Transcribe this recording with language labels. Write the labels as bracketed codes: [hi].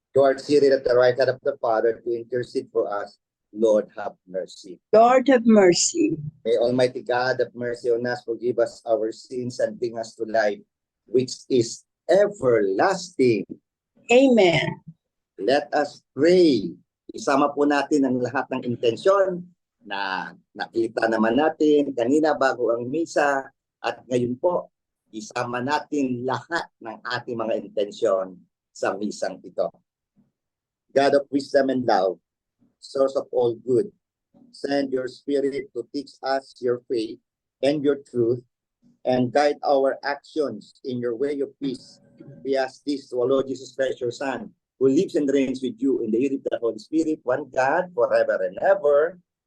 [en] You are seated at the right hand of the Father to intercede for us. Lord, have mercy. Lord, have mercy. May Almighty God have mercy on us, forgive us our sins, and bring us to life, which is everlasting. Amen. Let us pray. [tl] Isama po natin ang lahat ng intensyon na nakita naman natin kanina bago ang misa, at ngayon po, isama natin lahat ng ating mga intensyon sa misang ito. [en] God of wisdom and love, source of all good, send your Spirit to teach us your faith and your truth, and guide our actions in your way of peace. We ask this to our Lord Jesus Christ, your Son, who lives and reigns with you in the unity of the Holy Spirit, one God, forever and ever.